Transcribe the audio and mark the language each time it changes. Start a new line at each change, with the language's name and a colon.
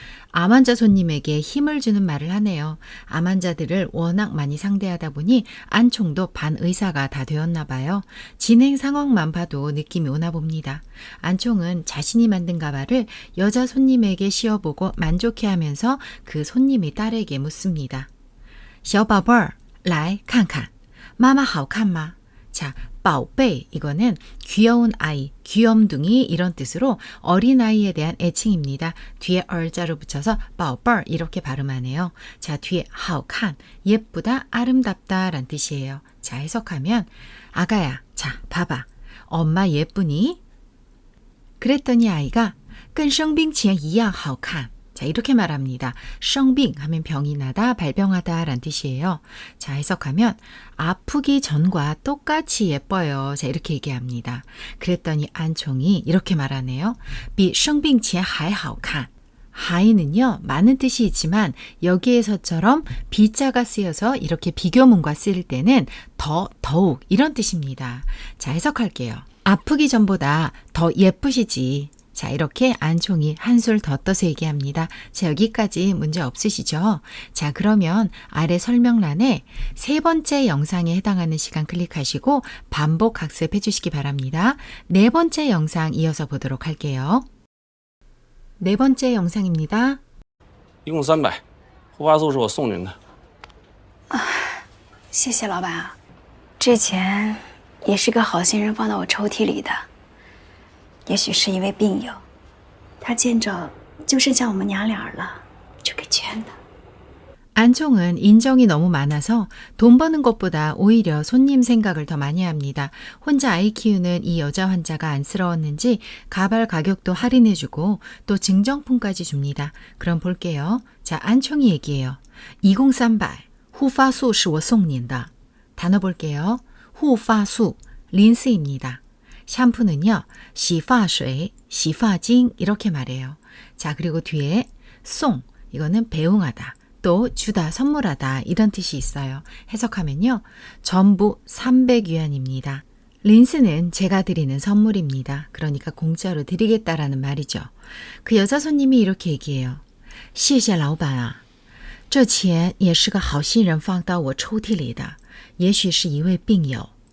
Korean: 암 환자 손님에게 힘을 주는 말을 하네요. 암 환자들을 워낙 많이 상대하다 보니 안총도 반의사가 다 되었나 봐요. 진행 상황만 봐도 느낌이 오나 봅니다. 안총은 자신이 만든 가발을 여자 손님에게 씌워보고 만족해하면서 그 손님이 딸에게 묻습니다.
Chinese: 小宝贝儿,来看看,妈妈好看吗?
Korean: 자, 宝贝, 이거는 귀여운 아이, 귀염둥이 이런 뜻으로 어린아이에 대한 애칭입니다. 뒤에 얼자로 붙여서 宝贝儿 이렇게 발음하네요. 자, 뒤에 好看, 예쁘다, 아름답다 란 뜻이에요. 자, 해석하면 아가야, 자, 봐봐. 엄마 예쁘니? 그랬더니 아이가
Chinese: 跟生病前一样好看.
Korean: 자, 이렇게 말합니다. 生病 하면 병이 나다, 발병하다 란 뜻이에요. 자, 해석하면 아프기 전과 똑같이 예뻐요. 자, 이렇게 얘기합니다. 그랬더니 안총이 이렇게 말하네요.
Chinese: 比生病前还好看.
Korean: 하이는요, 많은 뜻이 있지만 여기에서처럼 비자가 쓰여서 이렇게 비교문과 쓰일 때는 더욱 이런 뜻입니다. 자, 해석할게요. 아프기 전보다 더 예쁘시지. 자, 이렇게 안총이 한술 더 떠서 얘기합니다. 자, 여기까지 문제 없으시죠? 자, 그러면 아래 설명란에 세 번째 영상에 해당하는 시간 클릭하시고 반복 학습해 주시기 바랍니다. 네 번째 영상 이어서 보도록 할게요. 네 번째 영상입니다.
Chinese: 一共300，护发素是我送您的。谢谢老板啊，之前也是个好心人放到我抽屉里的，也许是一位病友，他见着就剩下我们娘俩了，就给捐的。
Korean: 안총은 인정이 너무 많아서 돈 버는 것보다 오히려 손님 생각을 더 많이 합니다. 혼자 아이 키우는 이 여자 환자가 안쓰러웠는지 가발 가격도 할인해주고 또 증정품까지 줍니다. 그럼 볼게요. 자, 안총이 얘기해요. 2038, 후파수
Chinese: 是我送您的.
Korean: 단어 볼게요. 후파수, 린스입니다. 샴푸는요, 洗发水, 洗发精 이렇게 말해요. 자, 그리고 뒤에 송, 이거는 배웅하다. 또 주다, 선물하다 이런 뜻이 있어요. 해석하면요. 전부 300위안입니다. 린스는 제가 드리는 선물입니다. 그러니까 공짜로 드리겠다라는 말이죠. 그 여자 손님이 이렇게 얘기해요.
Chinese: 谢谢老板啊，这钱也是个好心人放到我抽屉里的，也许是一位病友.